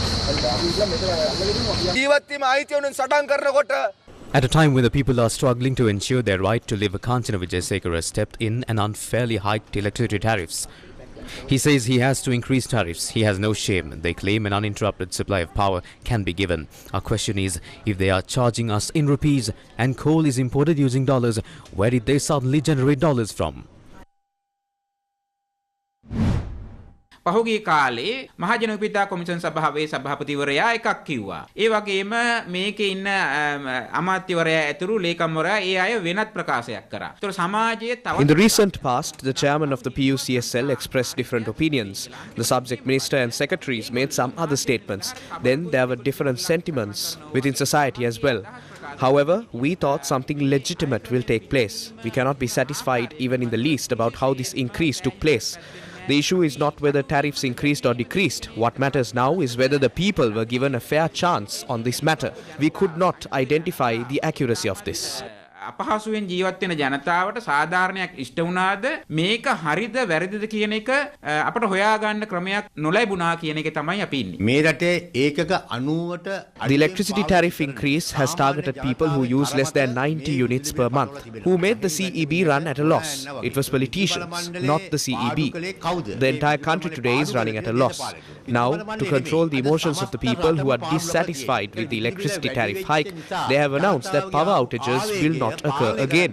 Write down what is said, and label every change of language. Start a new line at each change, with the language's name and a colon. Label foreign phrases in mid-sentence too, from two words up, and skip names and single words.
English: At a time when the people are struggling to ensure their right to live, Kanchana Wijesekara has stepped in and unfairly hiked electricity tariffs. He says he has to increase tariffs. He has no shame. They claim an uninterrupted supply of power can be given. Our question is, if they are charging us in rupees and coal is imported using dollars, where did they suddenly generate dollars from?
Sinhala: පහුගිය කාලේ මහජන විපිතා කොමිෂන් සභාවේ සභාපතිවරයා එකක් කිව්වා. ඒ වගේම මේකේ ඉන්න අමාත්‍යවරයා ඇතුළු ලේකම්වරයා ඒ අය වෙනත් ප්‍රකාශයක් කරා. ඒතර සමාජයේ තව
English: In the recent past, the chairman of the PUCSL expressed different opinions. The subject minister and secretaries made some other statements. Then there were different sentiments within society as well. However, we thought something legitimate will take place. We cannot be satisfied even in the least about how this increase took place. The issue is not whether tariffs increased or decreased. What matters now is whether the people were given a fair chance on this matter. We could not identify the accuracy of this.
Sinhala: අපහසුවෙන් ජීවත් වෙන ජනතාවට සාධාරණයක් ඉෂ්ට වුණාද මේක හරිද වැරදිද කියන එක අපට හොයාගන්න ක්‍රමයක් නොලැබුණා කියන එක තමයි අපි ඉන්නේ. මේ රටේ ඒකක 90ට
English: The electricity tariff increase has targeted people who use less than 90 units per month, who made the CEB run at a loss. It was politicians, not the CEB. The entire country today is running at a loss. Now, to control the emotions of the people who are dissatisfied with the electricity tariff hike, they have announced that power outages will not occur again.